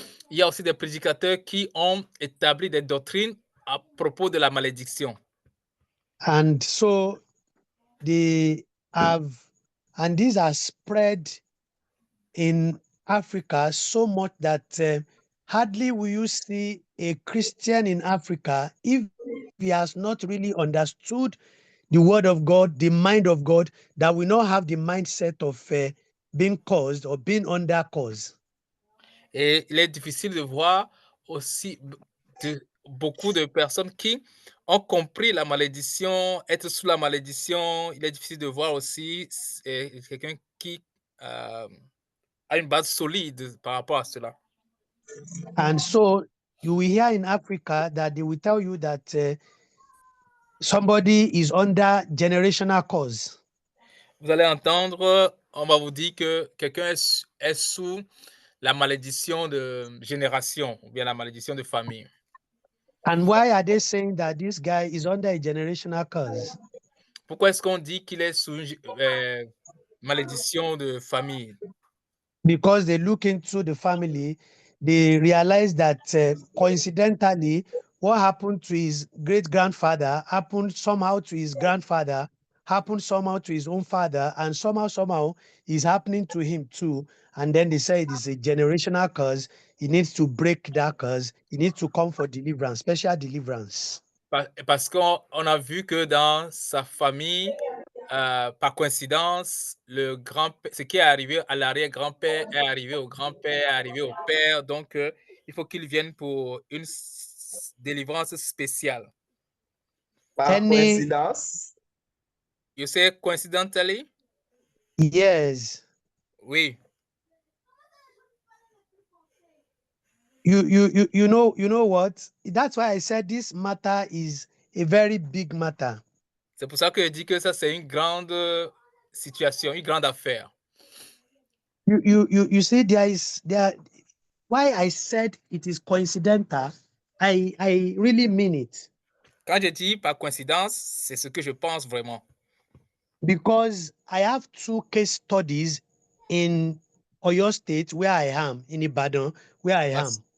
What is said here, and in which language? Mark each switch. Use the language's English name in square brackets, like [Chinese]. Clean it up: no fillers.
[French] Il y a aussi des prédicateurs qui ont établi des doctrines à propos de la malédiction. [English] And so these are spread in Africa so much that hardly will you see a Christian in Africa if he has not really understood the word of God, the mind of God, that will not have the mindset of being caused or being under cause. [French] Et il est difficile de voir aussi beaucoup de personnes qui ont compris la malédiction, être sous la malédiction. Il est difficile de voir aussi quelqu'un qui a une base solide par rapport à cela. [English] And so you will hear in Africa that they will tell you that somebody is under generational curse. [French] Vous allez entendre, on va vous dire que quelqu'un est sous la malédiction de génération ou bien la malédiction de famille. [English] And why are they saying that this guy is under a generational curse? [French] Pourquoi est-ce qu'on dit qu'il est sous une malédiction de famille? [English] Because they look into the family, they realize that coincidentally, what happened to his great-grandfather happened somehow to his grandfather, happened somehow to his own father, and somehow is happening to him too. And then they say it is a generational curse. He needs to break that curse. He needs to come for deliverance, special deliverance. [French] Parce qu'on a vu que dans sa famille, par coïncidence, ce qui est arrivé à l'arrière-grand-père est arrivé au grand-père, est arrivé au père. Donc, il faut qu'il vienne pour une délivrance spéciale. Par coïncidence? [English] You say coincidentally? Yes. [French] Oui. [English] You know what? That's why I said this matter is a very big matter. [French] C'est pour ça que je dis que ça, c'est une grande situation, une grande affaire. [English] You see, why I said it is coincidental, I really mean it. [French] Quand je dis par coïncidence, c'est ce que je pense vraiment. [English] Because I have 2 case studies in Oyo State where I am, in Ibadan, where I am.